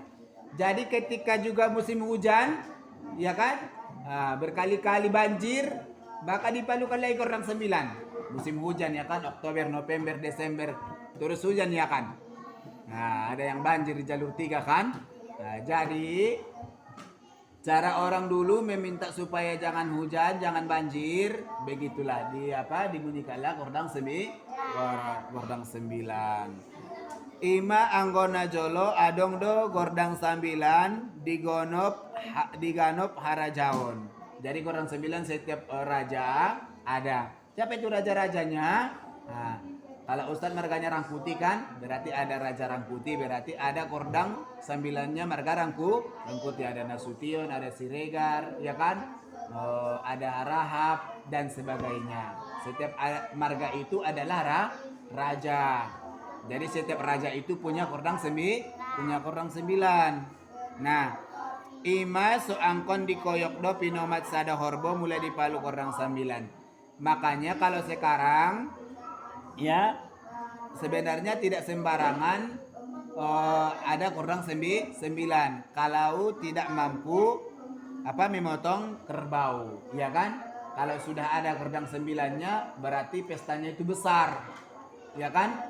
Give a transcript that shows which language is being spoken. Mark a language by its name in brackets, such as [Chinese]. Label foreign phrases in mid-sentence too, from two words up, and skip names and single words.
[Indonesian] Jadi ketika juga musim hujan, ya kan, berkali-kali banjir, maka dipalukan lagi Gordang 9. Musim hujan, ya kan, Oktober, November, Desember, terus hujan, ya kan. Nah, ada yang banjir di jalur 3 kan. Nah, jadi cara orang dulu meminta supaya jangan hujan, jangan banjir, begitulah dibunyikanlah Gordang 9. [Batak Mandailing] Ima anggona jolo adong do Gordang 9 diganop harajaon. [Indonesian] Jadi Gordang 9 setiap raja ada. Siapa itu raja-rajanya? Nah, kalau Ustadz marganya Rangkuti kan, berarti ada Raja Rangkuti, berarti ada Gordang 9-nya marga Rangkuti, ada Nasution, ada Siregar, ya kan? Ada Rahab dan sebagainya. Setiap marga itu adalah raja. Jadi setiap raja itu punya Gordang 9. Nah, [Batak Mandailing] ima soangkon dikoyok do pinomat sada horbo mulai di Palu Gordang 9. [Indonesian] Makanya kalau sekarang ya sebenarnya tidak sembarangan ada Gordang 9 kalau tidak mampu memotong kerbau, ya kan? Kalau sudah ada Gordang 9-nya berarti pestanya itu besar, ya kan?